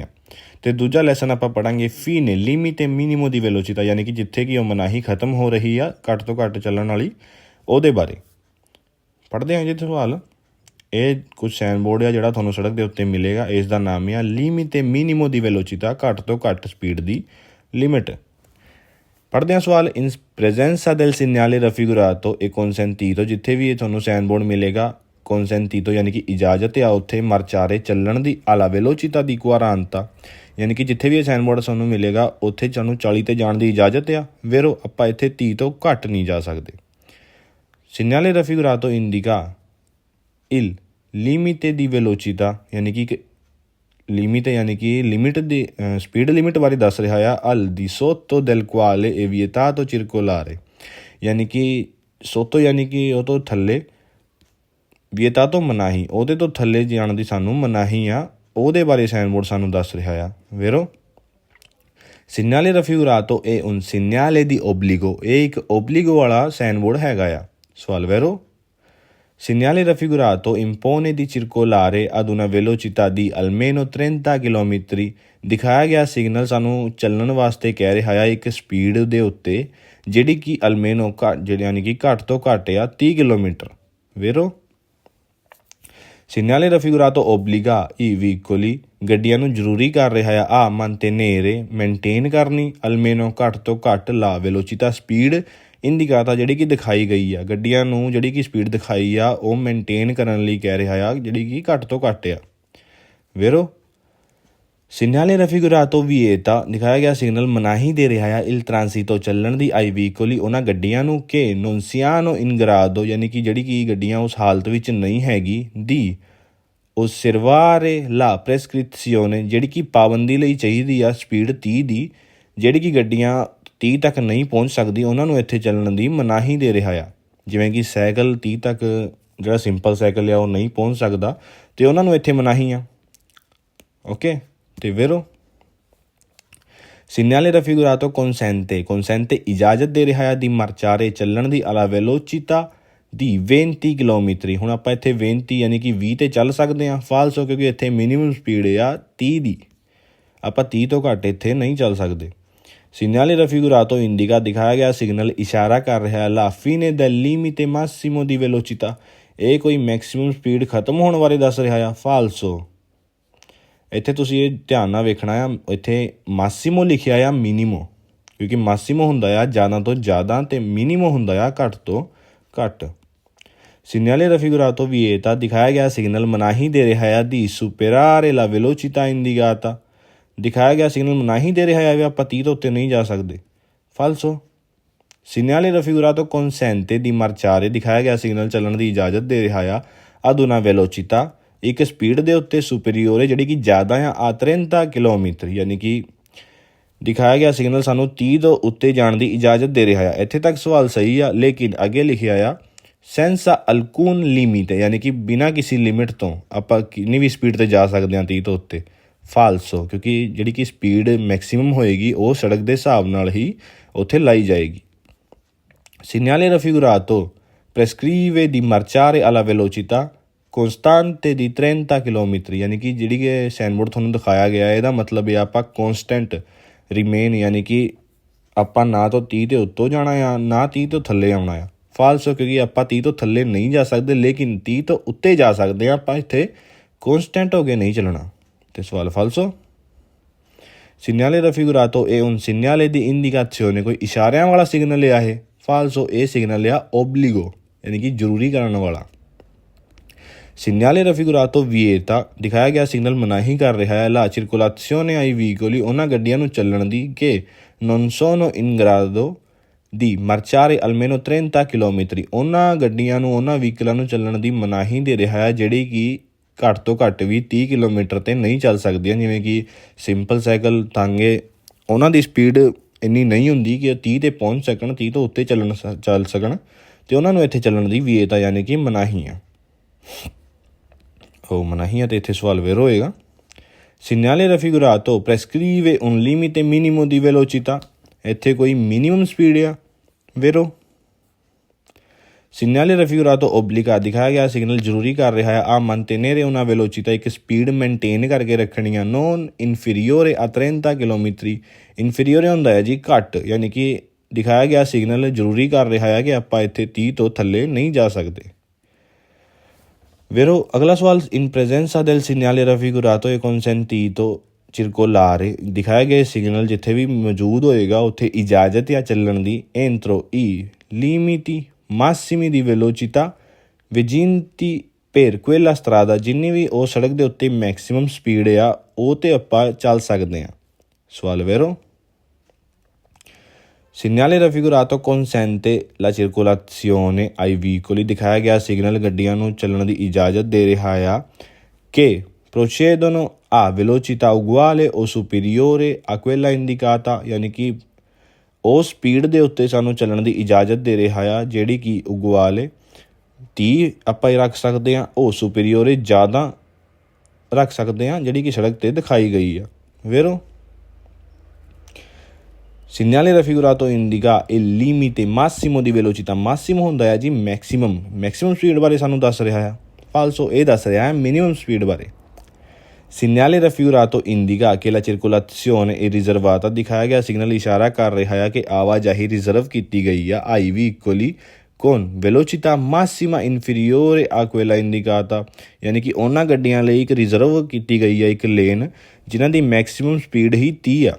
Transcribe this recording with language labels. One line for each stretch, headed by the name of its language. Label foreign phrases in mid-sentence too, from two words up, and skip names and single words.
Punjabi: ਅਤੇ ਦੂਜਾ ਲੈਸਨ ਆਪਾਂ ਪੜ੍ਹਾਂਗੇ
Italian: fine limite minimo di velocità,
Punjabi: ਯਾਨੀ ਕਿ ਜਿੱਥੇ ਕਿ ਉਹ ਮਨਾਹੀ ਖਤਮ ਹੋ ਰਹੀ ਆ ਘੱਟ ਤੋਂ ਘੱਟ ਚੱਲਣ ਵਾਲੀ, ਉਹਦੇ ਬਾਰੇ ਪੜ੍ਹਦੇ ਹਾਂ ਜੀ ਸਵਾਲ। ਇਹ ਕੁਝ
English: sign board
Punjabi: ਆ ਜਿਹੜਾ ਤੁਹਾਨੂੰ ਸੜਕ ਦੇ ਉੱਤੇ ਮਿਲੇਗਾ, ਇਸ ਦਾ ਨਾਮ ਆ
Italian: limite minimo di velocità,
Punjabi: ਘੱਟ ਤੋਂ ਘੱਟ ਸਪੀਡ ਦੀ ਲਿਮਿਟ। ਪੜ੍ਹਦੇ ਹਾਂ ਸਵਾਲ।
Italian: in presenza del segnale raffigurato e consentito,
Punjabi: ਜਿੱਥੇ ਵੀ ਇਹ ਤੁਹਾਨੂੰ
English: sign board
Punjabi: ਮਿਲੇਗਾ consentito ਯਾਨੀ ਕਿ ਇਜਾਜ਼ਤ ਆ, ਉੱਥੇ ਮਰਚਾਰੇ ਚੱਲਣ ਦੀ
Italian: alla velocità di 40,
Punjabi: ਯਾਨੀ ਕਿ ਜਿੱਥੇ ਵੀ ਇਹ
English: sign board
Punjabi: ਸਾਨੂੰ ਮਿਲੇਗਾ ਉੱਥੇ ਸਾਨੂੰ 40 'ਤੇ ਜਾਣ ਦੀ ਇਜਾਜ਼ਤ ਆ, ਵੇਰੋ ਆਪਾਂ ਇੱਥੇ 30 ਤੋਂ ਘੱਟ ਨਹੀਂ ਜਾ ਸਕਦੇ।
Italian: segnale raffigurato indica il limite di velocità,
Punjabi: ਯਾਨੀ ਕਿ ਲਿਮਿਟ ਯਾਨੀ ਕਿ ਲਿਮਿਟ ਦੀ ਸਪੀਡ ਲਿਮਿਟ ਬਾਰੇ ਦੱਸ ਰਿਹਾ ਆ।
Italian: al di sotto del quale è vietato circolare,
Punjabi: ਯਾਨੀ ਕਿ ਸੋਤੋ ਯਾਨੀ ਕਿ ਉਹ ਤੋਂ ਥੱਲੇ, ਵਿਏਤਾਤੋ ਮਨਾਹੀ, ਉਹਦੇ ਤੋਂ ਥੱਲੇ ਜਾਣ ਦੀ ਸਾਨੂੰ ਮਨਾਹੀ ਆ, ਉਹਦੇ ਬਾਰੇ
English: sign board
Punjabi: ਸਾਨੂੰ ਦੱਸ ਰਿਹਾ ਆ।
Italian: vero segnale raffigurato è un segnale di obbligo,
Punjabi: ਇਹ ਇੱਕ ਓਬਲੀਗੋ ਵਾਲਾ
English: sign board
Punjabi: ਹੈਗਾ ਆ।
Italian: ਸਵਾਲ ਵੇਰੋ segnale raffigurato impone di circolare ad una velocità di almeno 30 chilometri,
Punjabi: ਦਿਖਾਇਆ ਗਿਆ ਸਿਗਨਲ ਸਾਨੂੰ ਚੱਲਣ ਵਾਸਤੇ ਕਹਿ ਰਿਹਾ ਆ ਇੱਕ ਸਪੀਡ ਦੇ ਉੱਤੇ ਜਿਹੜੀ ਕਿ ਅਲਮੇਨੋ ਜਿਹੜੀ ਯਾਨੀ ਕਿ ਘੱਟ ਤੋਂ ਘੱਟ ਆ 30 ਕਿਲੋਮੀਟਰ।
Italian: ਵੇਰੋ segnale raffigurato obbliga i veicoli,
Punjabi: ਗੱਡੀਆਂ ਨੂੰ ਜ਼ਰੂਰੀ ਕਰ ਰਿਹਾ ਆ mantenere, ਮੇਨਟੇਨ ਕਰਨੀ, almeno ਘੱਟ ਤੋਂ ਘੱਟ
Italian: la velocità
Punjabi: ਸਪੀਡ ਇੰਡੀਕਾਤਾ ਜਿਹੜੀ ਕਿ ਦਿਖਾਈ ਗਈ ਆ, ਗੱਡੀਆਂ ਨੂੰ ਜਿਹੜੀ ਕਿ ਸਪੀਡ ਦਿਖਾਈ ਆ ਉਹ ਮੇਨਟੇਨ ਕਰਨ ਲਈ ਕਹਿ ਰਿਹਾ ਆ ਜਿਹੜੀ ਕਿ ਘੱਟ ਤੋਂ ਘੱਟ ਆ।
Italian: ਵੇਰੋ segnale raffigurato vieta,
Punjabi: ਦਿਖਾਇਆ ਗਿਆ ਸਿਗਨਲ ਮਨਾਹੀ ਦੇ ਰਿਹਾ ਆ
Italian: il transito
Punjabi: ਚੱਲਣ ਦੀ
Italian: ai veicoli,
Punjabi: ਉਹਨਾਂ ਗੱਡੀਆਂ ਨੂੰ ਕਿ
Italian: non siano in grado,
Punjabi: ਯਾਨੀ ਕਿ ਜਿਹੜੀ ਕਿ ਗੱਡੀਆਂ ਉਸ ਹਾਲਤ ਵਿੱਚ ਨਹੀਂ ਹੈਗੀ, ਦੀ
Italian: osservare la prescrizione,
Punjabi: ਜਿਹੜੀ ਕਿ ਪਾਬੰਦੀ ਲਈ ਚਾਹੀਦੀ ਆ ਸਪੀਡ 30 ਦੀ, ਜਿਹੜੀ ਕਿ ਗੱਡੀਆਂ 30 ਤੱਕ ਨਹੀਂ ਪਹੁੰਚ ਸਕਦੀ ਉਹਨਾਂ ਨੂੰ ਇੱਥੇ ਚੱਲਣ ਦੀ ਮਨਾਹੀ ਦੇ ਰਿਹਾ ਆ। ਜਿਵੇਂ ਕਿ ਸਾਈਕਲ 30 ਤੱਕ ਜਿਹੜਾ
English: simple cycle
Punjabi: ਆ ਉਹ ਨਹੀਂ ਪਹੁੰਚ ਸਕਦਾ ਅਤੇ ਉਹਨਾਂ ਨੂੰ ਇੱਥੇ ਮਨਾਹੀ ਆ। ਓਕੇ, ਅਤੇ
Italian: vero segnale raffigurato consente
Punjabi: ਇਜਾਜ਼ਤ ਦੇ ਰਿਹਾ ਆ
Italian: di marciare
Punjabi: ਚੱਲਣ ਦੀ
Italian: alla velocità
Punjabi: ਦੀ 20 ਕਿਲੋਮੀਟਰ। ਹੁਣ ਆਪਾਂ ਇੱਥੇ 20 ਯਾਨੀ ਕਿ 20 'ਤੇ ਚੱਲ ਸਕਦੇ ਹਾਂ, ਫਾਲਸੋ, ਕਿਉਂਕਿ ਇੱਥੇ
English: minimum speed
Punjabi: ਆ 30 ਦੀ, ਆਪਾਂ 30 ਤੋਂ ਘੱਟ ਇੱਥੇ ਨਹੀਂ ਚੱਲ ਸਕਦੇ।
Italian: segnale raffigurato indica,
Punjabi: ਦਿਖਾਇਆ ਗਿਆ ਸਿਗਨਲ ਇਸ਼ਾਰਾ ਕਰ ਰਿਹਾ
Italian: la fine del limite massimo di velocità,
Punjabi: ਇਹ ਕੋਈ
English: maximum speed
Punjabi: ਖਤਮ ਹੋਣ ਬਾਰੇ ਦੱਸ ਰਿਹਾ ਆ। ਫਾਲਸੋ, ਇੱਥੇ ਤੁਸੀਂ ਇਹ ਧਿਆਨ ਨਾਲ ਵੇਖਣਾ ਆ, ਇੱਥੇ ਮਾਸੀਮੋ ਲਿਖਿਆ ਆ ਮਿਨੀਮੋ, ਕਿਉਂਕਿ ਮਾਸੀਮੋ ਹੁੰਦਾ ਆ ਜ਼ਿਆਦਾ ਤੋਂ ਜ਼ਿਆਦਾ ਅਤੇ ਮਿਨੀਮੋ ਹੁੰਦਾ ਆ ਘੱਟ ਤੋਂ ਘੱਟ।
Italian: segnale raffigurato vieta,
Punjabi: ਦਿਖਾਇਆ ਗਿਆ ਸਿਗਨਲ ਮਨਾਹੀ ਦੇ ਰਿਹਾ ਆ
Italian: di superare la velocità indicata,
Punjabi: ਦਿਖਾਇਆ ਗਿਆ ਸਿਗਨਲ ਮਨਾਹੀ ਦੇ ਰਿਹਾ ਹੈ ਵੀ ਆਪਾਂ 30 ਤੋਂ ਉੱਤੇ ਨਹੀਂ ਜਾ ਸਕਦੇ।
Italian: ਫਾਲਸੋ segnale raffigurato consente di marciare,
Punjabi: ਦਿਖਾਇਆ ਗਿਆ ਸਿਗਨਲ ਚੱਲਣ ਦੀ ਇਜਾਜ਼ਤ ਦੇ ਰਿਹਾ ਆ
Italian: ad una velocità,
Punjabi: ਇੱਕ ਸਪੀਡ ਦੇ ਉੱਤੇ superiore ਜਿਹੜੀ ਕਿ ਜ਼ਿਆਦਾ ਆ 30 ਕਿਲੋਮੀਟਰ, ਯਾਨੀ ਕਿ ਦਿਖਾਇਆ ਗਿਆ ਸਿਗਨਲ ਸਾਨੂੰ 30 ਤੋਂ ਉੱਤੇ ਜਾਣ ਦੀ ਇਜਾਜ਼ਤ ਦੇ ਰਿਹਾ ਆ। ਇੱਥੇ ਤੱਕ ਸਵਾਲ ਸਹੀ ਆ, ਲੇਕਿਨ ਅੱਗੇ ਲਿਖਿਆ ਆ
Italian: senza alcun limite,
Punjabi: ਯਾਨੀ ਕਿ ਬਿਨਾਂ ਕਿਸੇ ਲਿਮਿਟ ਤੋਂ ਆਪਾਂ ਕਿੰਨੀ ਵੀ ਸਪੀਡ 'ਤੇ ਜਾ ਸਕਦੇ ਹਾਂ 30 ਤੋਂ ਉੱਤੇ। ਫਾਲਸੋ, ਕਿਉਂਕਿ ਜਿਹੜੀ ਕਿ
English: speed maximum
Punjabi: ਹੋਏਗੀ ਉਹ ਸੜਕ ਦੇ ਹਿਸਾਬ ਨਾਲ ਹੀ ਉੱਥੇ ਲਾਈ ਜਾਏਗੀ।
Italian: segnale raffigurato prescrive di marciare alla velocità costante di 30
Punjabi: ਕਿਲੋਮੀਟਰ, ਯਾਨੀ ਕਿ ਜਿਹੜੀ ਕਿ
English: sign board
Punjabi: ਤੁਹਾਨੂੰ ਦਿਖਾਇਆ ਗਿਆ ਇਹਦਾ ਮਤਲਬ ਇਹ ਆਪਾਂ
English: constant remain,
Punjabi: ਯਾਨੀ ਕਿ ਆਪਾਂ ਨਾ ਤਾਂ 30 ਦੇ ਉੱਤੋਂ ਜਾਣਾ ਆ ਨਾ 30 ਤੋਂ ਥੱਲੇ ਆਉਣਾ ਆ। ਫਾਲਸੋ, ਕਿਉਂਕਿ ਆਪਾਂ 30 ਤੋਂ ਥੱਲੇ ਨਹੀਂ ਜਾ ਸਕਦੇ ਲੇਕਿਨ 30 ਤੋਂ ਉੱਤੇ ਜਾ ਸਕਦੇ ਹਾਂ, ਆਪਾਂ ਇੱਥੇ ਕੌਂਸਟੈਂਟ ਹੋ ਕੇ ਨਹੀਂ ਚੱਲਣਾ। ਅਤੇ ਸਵਾਲ
Italian: ਫਾਲਸੋ। segnale raffigurato è un segnale di indicazione,
Punjabi: ਕੋਈ ਇਸ਼ਾਰਿਆਂ ਵਾਲਾ ਸਿਗਨਲ ਆ ਇਹ। ਫਾਲਸੋ, ਇਹ ਸਿਗਨਲ ਆ ਓਬਲੀਗੋ, ਯਾਨੀ ਕਿ ਜ਼ਰੂਰੀ ਕਰਨ ਵਾਲਾ।
Italian: segnale raffigurato vieta,
Punjabi: ਦਿਖਾਇਆ ਗਿਆ ਸਿਗਨਲ ਮਨਾਹੀ ਕਰ ਰਿਹਾ ਹੈ
Italian: la circolazione ai veicoli,
Punjabi: ਉਹਨਾਂ ਗੱਡੀਆਂ ਨੂੰ ਚੱਲਣ ਦੀ ਕਿ
Italian: non sono in grado di marciare almeno 30
Punjabi: ਕਿਲੋਮੀਟਰ, ਉਹਨਾਂ ਗੱਡੀਆਂ ਨੂੰ ਉਹਨਾਂ ਵਹੀਕਲਾਂ ਨੂੰ ਚੱਲਣ ਦੀ ਮਨਾਹੀ ਦੇ ਰਿਹਾ ਹੈ ਜਿਹੜੀ ਕਿ ਘੱਟ ਤੋਂ ਘੱਟ ਵੀ 30 ਕਿਲੋਮੀਟਰ 'ਤੇ ਨਹੀਂ ਚੱਲ ਸਕਦੀਆਂ। ਜਿਵੇਂ ਕਿ
English: simple cycle,
Punjabi: ਤਾਂਗੇ, ਉਹਨਾਂ ਦੀ ਸਪੀਡ ਇੰਨੀ ਨਹੀਂ ਹੁੰਦੀ ਕਿ 30 'ਤੇ ਪਹੁੰਚ ਸਕਣ, 30 ਤੋਂ ਉੱਤੇ ਚੱਲ ਸਕਣ, ਤੇ ਉਹਨਾਂ ਨੂੰ ਇੱਥੇ ਚੱਲਣ ਦੀ ਵਿਏਤਾ ਯਾਨੀ ਕਿ ਮਨਾਹੀ ਆ। ਉਹ ਮਨਾਹੀ ਆ ਤੇ ਇੱਥੇ ਸਵਾਲ ਵੇਰੋ ਹੋਏਗਾ।
Italian: Segnale raffigurato prescrive un limite minimo di velocità,
Punjabi: ਇੱਥੇ ਕੋਈ
English: minimum speed
Punjabi: ਆ ਵੇਰੋ।
Italian: Segnale raffigurato obbliga
Punjabi: ਦਿਖਾਇਆ ਗਿਆ ਸਿਗਨਲ ਜ਼ਰੂਰੀ ਕਰ ਰਿਹਾ ਹੈ ਆ
Italian: mantenere una velocità,
Punjabi: ਇੱਕ ਸਪੀਡ ਮੇਨਟੇਨ ਕਰਕੇ ਰੱਖਣੀ ਆ
Italian: non inferiore a 30
Punjabi: ਕਿਲੋਮੀਟਰ। ਇਨਫੀਰੀਓਰ ਹੁੰਦਾ ਹੈ ਜੀ ਘੱਟ, ਯਾਨੀ ਕਿ ਦਿਖਾਇਆ ਗਿਆ ਸਿਗਨਲ ਜ਼ਰੂਰੀ ਕਰ ਰਿਹਾ ਹੈ ਕਿ ਆਪਾਂ ਇੱਥੇ 30 ਤੋਂ ਥੱਲੇ ਨਹੀਂ ਜਾ ਸਕਦੇ।
Italian: Vero,
Punjabi: ਅਗਲਾ ਸਵਾਲ
Italian: in presenza del segnale raffigurato e consentito circolare,
Punjabi: ਦਿਖਾਏ ਗਏ ਸਿਗਨਲ ਜਿੱਥੇ ਵੀ ਮੌਜੂਦ ਹੋਏਗਾ ਉੱਥੇ ਇਜਾਜ਼ਤ ਆ ਚੱਲਣ ਦੀ
Italian: entro i limiti massimi di velocità vigenti per quella strada,
Punjabi: ਜਿੰਨੀ ਵੀ ਉਹ ਸੜਕ ਦੇ ਉੱਤੇ
English: maximum speed
Punjabi: ਆ ਉਹ ਤੇ ਆਪਾਂ ਚੱਲ ਸਕਦੇ ਹਾਂ।
Italian: ਸਵਾਲ ਵੇਰੋ। Segnale raffigurato consente la circolazione ai veicoli,
Punjabi: ਦਿਖਾਇਆ ਗਿਆ ਸਿਗਨਲ ਗੱਡੀਆਂ ਨੂੰ ਚੱਲਣ ਦੀ ਇਜਾਜ਼ਤ ਦੇ ਰਿਹਾ ਆ ਕਿ
Italian: procedono a velocità uguale o superiore a quella indicata,
Punjabi: ਯਾਨੀ ਕਿ ਉਹ ਸਪੀਡ ਦੇ ਉੱਤੇ ਸਾਨੂੰ ਚੱਲਣ ਦੀ ਇਜਾਜ਼ਤ ਦੇ ਰਿਹਾ ਆ ਜਿਹੜੀ ਕਿ ਉਗਵਾਲੇ 30 ਆਪਾਂ ਰੱਖ ਸਕਦੇ ਹਾਂ, ਉਹ ਸੁਪੀਰੀਓਰੇ ਜ਼ਿਆਦਾ ਰੱਖ ਸਕਦੇ ਹਾਂ ਜਿਹੜੀ ਕਿ ਸੜਕ 'ਤੇ ਦਿਖਾਈ ਗਈ ਆ।
Italian: vero. Segnale raffigurato indica il limite massimo di velocità,
Punjabi: massimo ਹੁੰਦਾ ਹੈ ਜੀ
English: maximum speed
Punjabi: ਬਾਰੇ ਸਾਨੂੰ ਦੱਸ ਰਿਹਾ ਆ। ਫਾਲਸੋ ਇਹ ਦੱਸ ਰਿਹਾ ਹੈ
English: minimum speed
Punjabi: ਬਾਰੇ।
Italian: Segnale raffigurato indica che la circolazione è riservata,
Punjabi: ਦਿਖਾਇਆ ਗਿਆ ਸਿਗਨਲ ਇਸ਼ਾਰਾ ਕਰ ਰਿਹਾ ਹੈ ਕਿ ਆਵਾਜਾਈ ਰਿਜ਼ਰਵ ਕੀਤੀ ਗਈ ਆ
Italian: ai veicoli con velocità massima inferiore a quella indicata,
Punjabi: ਯਾਨੀ ਕਿ ਉਹਨਾਂ ਗੱਡੀਆਂ ਲਈ ਇੱਕ ਰਿਜ਼ਰਵ ਕੀਤੀ ਗਈ ਆ ਇੱਕ ਲੇਨ ਜਿਨ੍ਹਾਂ ਦੀ
English: maximum speed
Punjabi: ਹੀ 30 ਆ।